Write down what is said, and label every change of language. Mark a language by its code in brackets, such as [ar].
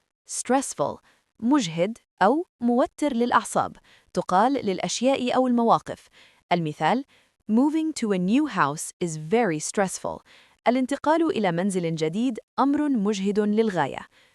[ar] stressful مجهد أو موتر للأعصاب. تقال للأشياء أو المواقف. [en] المثال Moving to a new house is very stressful. [ar] الانتقال إلى منزل جديد أمر مجهد للغاية.